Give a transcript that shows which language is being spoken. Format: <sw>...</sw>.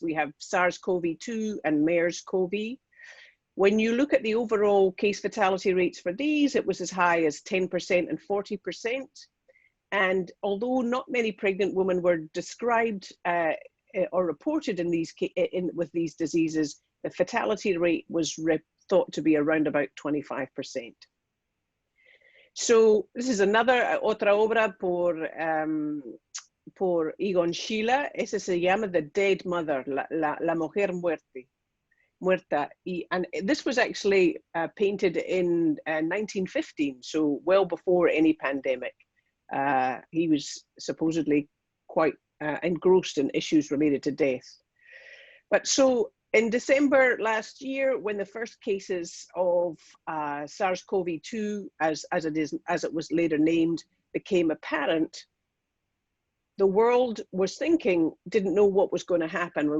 <en>We have SARS-CoV-2 and MERS-CoV. When you look at the overall case fatality rates for these, it was as high as 10% and 40%. And although not many pregnant women were described or reported with these diseases, the fatality rate was thought to be around about 25%. So this is</en> <es>otra obra por</es> <en>Egon Schiele.</en> <es>Ese se llama The Dead Mother, la mujer muerta.</es> <en>And this was actually painted in 1915, so well before any pandemic. He was supposedly quite engrossed in issues related to death. But so in December last year, when the first cases of SARS-CoV-2, as it was later named, became apparent, the world was didn't know what was going to happen.</en>